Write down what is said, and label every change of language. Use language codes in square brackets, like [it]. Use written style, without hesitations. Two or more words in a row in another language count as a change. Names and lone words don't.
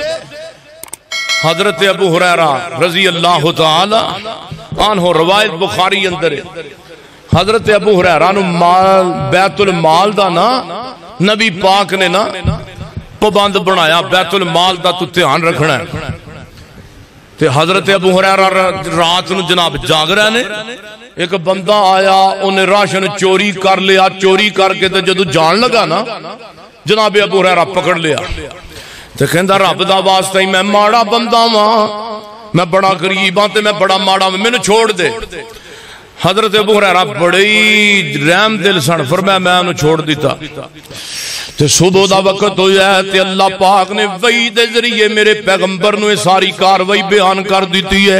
[pa] حضرت ابو ہریرہ [ar] رضی اللہ تعالی عنہ [pa] روایت بخاری اندر ہے، حضرت ابو ہریرہ نو بیت المال دا نا نبی پاک نے نا پابند بنایا، بیت المال دا تو دھیان رکھنا ہے۔ تے حضرت ابو ہریرہ رات نو جناب جاگ رہے نے، ایک بندہ آیا انہیں راشن چوری کر لیا، چوری کر کے تے جدو جان لگا نا جناب ابو ہریرہ پکڑ لیا تے کہندا رب دا واسطہ ہی میں ماڑا بندہ ہاں، میں بڑا غریب ہاں تے میں بڑا ماڑا ہاں، مینوں چھوڑ دے۔ حضرت ابو ہریرہ بڑی رحم دل سن، فرمایا میں انہوں چھوڑ دیتا۔ تے صبح دا وقت ہویا ہے تے اللہ پاک نے وحی دے ذریعے میرے پیغمبر نو ساری کاروائی بیان کر دیتی ہے۔